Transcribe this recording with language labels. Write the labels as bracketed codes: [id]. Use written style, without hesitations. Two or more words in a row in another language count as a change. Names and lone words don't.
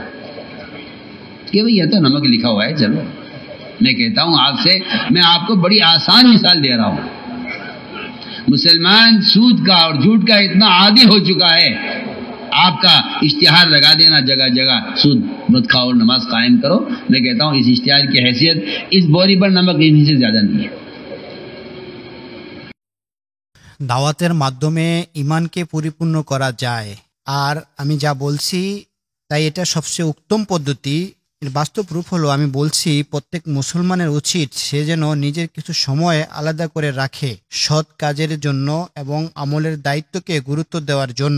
[ur] کہ بھئی یہ تو نمک لکھا ہوا ہے. چلو میں کہتا ہوں آپ سے، میں آپ کو بڑی آسان مثال دے رہا ہوں. مسلمان سود کا اور جھوٹ کا اتنا عادی ہو چکا ہے، آپ کا اشتہار لگا دینا جگہ جگہ، سود مت کھاؤ اور نماز قائم کرو. میں کہتا ہوں اس اشتہار کی حیثیت اس بوری پر نمک لکھنے سے زیادہ نہیں ہے. [bn] দাওয়াতের মাধ্যমে ঈমানকে পরিপূর্ণ করা যায়। আর আমি যা বলছি তাই এটা সবচেয়ে উত্তম পদ্ধতি। এর বাস্তব রূপ হলো, আমি বলছি প্রত্যেক মুসলমানের উচিত সে যেন নিজের কিছু সময় আলাদা করে রাখে সৎ কাজের জন্য এবং আমলের দায়িত্বকে গুরুত্ব দেওয়ার জন্য।